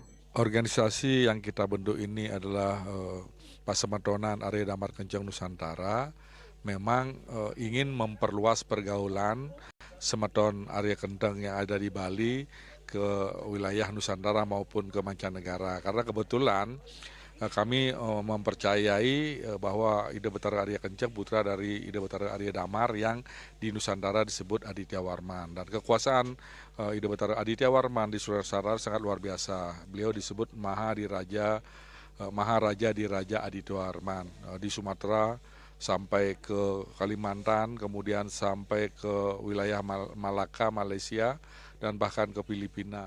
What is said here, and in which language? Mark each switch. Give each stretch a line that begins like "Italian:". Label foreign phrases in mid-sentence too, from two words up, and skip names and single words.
Indonesian: Organisasi yang kita bentuk ini adalah Pesemetonan Arya Damar Kencang Nusantara. Memang ingin memperluas pergaulan semeton Arya Kencang yang ada di Bali ke wilayah Nusantara maupun ke mancanegara. Karena kebetulan kami mempercayai bahwa Ida Betara Arya Kencang putra dari Ida Betara Arya Damar yang di Nusantara disebut Aditya Warman. Dan kekuasaan Ida Betara Aditya Warman di Nusantara sangat luar biasa. Beliau disebut Maharaja di Raja Aditya Warman di Sumatera sampai ke Kalimantan, kemudian sampai ke wilayah Malaka, Malaysia, dan bahkan ke Filipina.